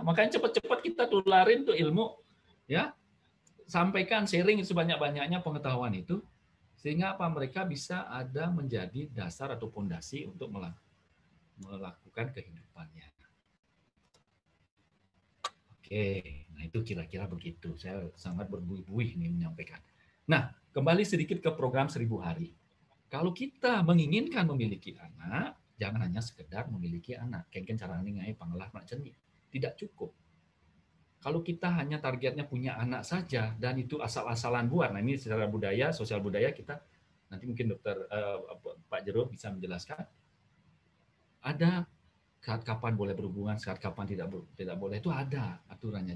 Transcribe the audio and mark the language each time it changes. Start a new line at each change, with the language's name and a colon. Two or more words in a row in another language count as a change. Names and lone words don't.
Indonesian: Makanya cepat-cepat kita tularin tuh ilmu, ya. Sampaikan, sharing sebanyak-banyaknya pengetahuan itu sehingga apa mereka bisa ada menjadi dasar atau fondasi untuk melakukan kehidupannya. Oke, nah itu kira-kira begitu. Saya sangat berbuih-buih ini menyampaikan. Nah, kembali sedikit ke program 1000 hari. Kalau kita menginginkan memiliki anak, jangan hanya sekedar memiliki anak.
Balinese: Kengken cara ngai pangelah nak cenik.
Indonesian: Tidak cukup. Kalau kita hanya targetnya punya anak saja dan itu asal-asalan buat. Nah ini secara budaya, sosial budaya kita nanti mungkin Pak Jero bisa menjelaskan. Ada saat kapan boleh berhubungan, saat kapan tidak boleh itu ada aturannya.